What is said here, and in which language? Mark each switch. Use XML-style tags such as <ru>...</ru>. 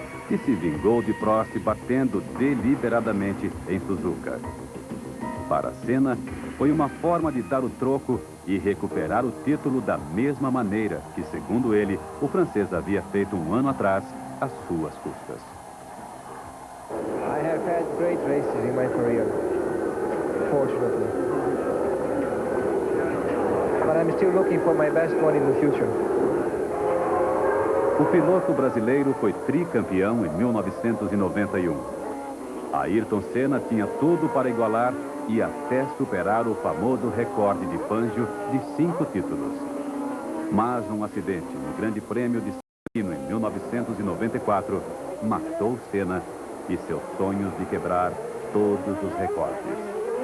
<pt>E se vingou de Prost batendo deliberadamente em Suzuka. Para Senna, foi uma forma de dar o troco e recuperar o título da mesma maneira que, segundo ele, o francês havia feito um ano atrás, às suas custas.</pt> <en>I have had great races in my career, fortunately. But I'm still looking for my best one in the future.</en> <pt>O piloto brasileiro foi tricampeão em 1991. Ayrton Senna tinha tudo para igualar e até superar o famoso recorde de Fangio de 5 títulos. Mas um acidente no Grande Prêmio de San Marino em 1994 matou Senna e seus sonhos de quebrar todos os recordes.</pt>